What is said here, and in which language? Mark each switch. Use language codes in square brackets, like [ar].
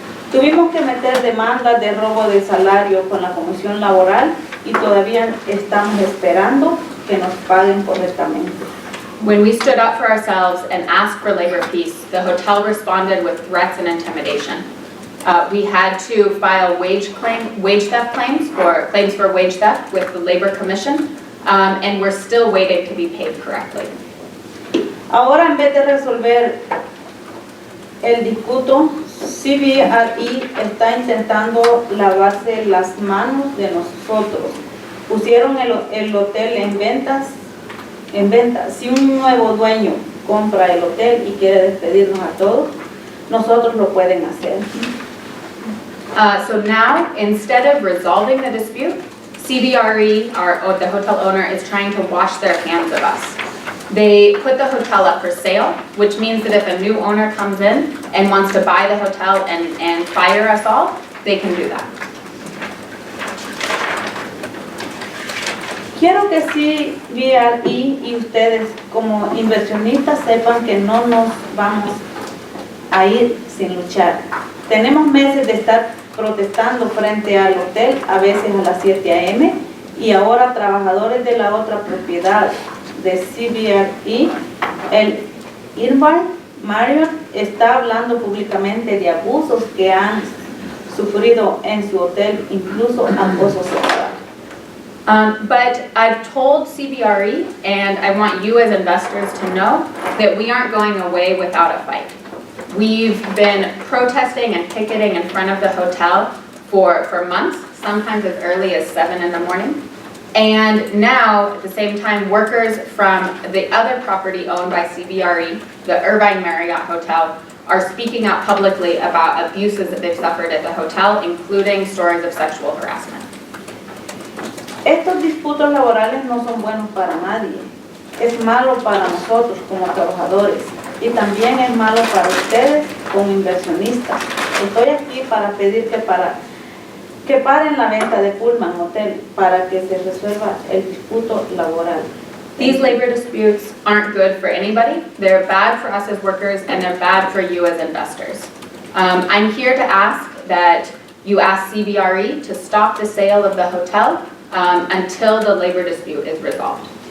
[es] Tuvimos que meter demandas de robo de salario con la Comisión Laboral y todavía estamos esperando que nos paguen correctamente. [en] When we stood up for ourselves and asked for labor peace, the hotel responded with threats and intimidation. We had to file wage theft claims for wage theft with the Labor Commission, and we're still waiting to be paid correctly. [es] Ahora, en vez de resolver el disputo, CBRE está intentando lavarse las manos de nosotros. Pusieron el hotel en venta. Si un nuevo dueño compra el hotel y quiere despedirnos a todos, nosotros lo pueden hacer. [en] So now, instead of resolving the dispute, CBRE, the hotel owner, is trying to wash their hands of us. They put the hotel up for sale, which means that if a new owner comes in and wants to buy the hotel and fire us all, they can do that. [es] Quiero que CBRE y ustedes como inversionistas sepan que no nos vamos a ir sin luchar. Tenemos meses de estar protestando frente al hotel, a veces a las 7 a.m. y ahora trabajadores de la otra propiedad de CBRE, el Irvine Marriott, está hablando públicamente de abusos que han sufrido en su hotel, incluso acoso sexual. [en] But I've told CBRE, and I want you as investors to know, that we aren't going away without a fight. We've been protesting and picketing in front of the hotel for months, sometimes as early as 7 in the morning. And now, at the same time, workers from the other property owned by CBRE, the Irvine Marriott Hotel, are speaking out publicly about abuses that they've suffered at the hotel, including stories of sexual harassment. [es] Estos disputos laborales no son buenos para nadie. Es malo para nosotros como trabajadores y también es malo para ustedes como inversionistas. Estoy aquí para pedir que paren la venta de Pullman Hotel para que se resuelva el disputo laboral. [en] These labor disputes aren't good for anybody. They're bad for us as workers, and they're bad for you as investors. I'm here to ask that you ask CBRE to stop the sale of the hotel until the labor dispute is resolved.